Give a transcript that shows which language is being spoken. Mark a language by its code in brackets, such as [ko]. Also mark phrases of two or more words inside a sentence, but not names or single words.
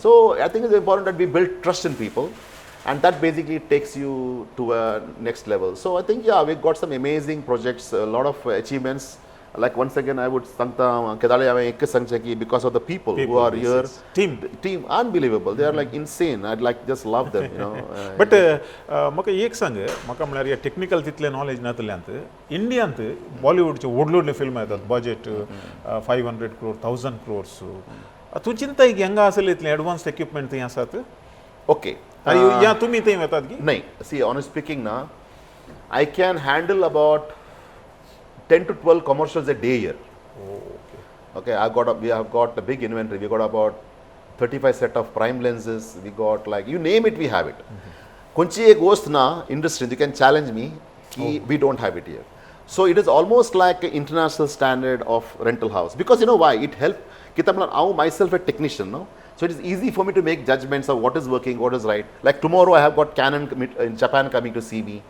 [en] So I think it's important that we build trust in people, and that basically takes you to a next level. So I think we've got some amazing projects, a lot of achievements. Like once again, I would because of the people who are here. Team, unbelievable. They are like insane. I'd just love them, [kok] But म्हाका एक सांग, म्हाका म्हळ्यार या टेक्निकल तितले नॉलेज नातल्यांत इंडियांत बॉलिवूडचे व्हडले फिल्म येतात बजेट 500 crore 1000 crores. तूं चिंताय की हांगा आसले इतले [en] advanced equipment [kok] थंय आसात? ओके. या तुमी थंय वतात की? नाही. [en] See, honest speaking, I can handle about 10 to 12 commercials a day here. Okay. We have got a big inventory. We got about 35 set of prime lenses. We got you name it, we have it. [kok] Konchi ek gost na [en] industry, you can challenge me ki we don't have it here. So it is almost like an international standard of rental house, because why? It helped. I myself a technician, no? So it is easy for me to make judgments of what is working, what is right. Like tomorrow I have got Canon in Japan coming to see me.